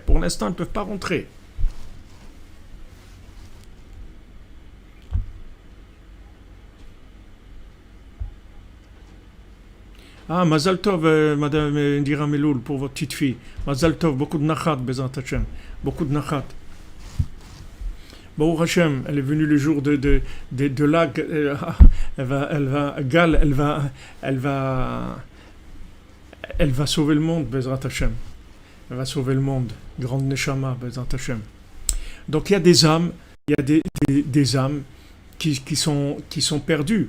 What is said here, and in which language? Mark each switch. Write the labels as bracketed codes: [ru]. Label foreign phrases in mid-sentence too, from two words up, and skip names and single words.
[fr] Pour l'instant, elles ne peuvent pas rentrer. Ah, [he] מזל טוב, [fr] Madame Indira Meloul, pour votre petite fille. [he] מזל טוב, [fr] beaucoup de nachat, [he] בעזרת השם. [fr] Beaucoup de nachat. [he] ברוך השם, [fr] elle est venue le jour de là, elle va sauver le monde, [he] בעזרת השם. [fr] Elle va sauver le monde. Grande Neshama, [he] בעזרת השם. [fr] Donc il y a des âmes, des âmes qui sont perdues.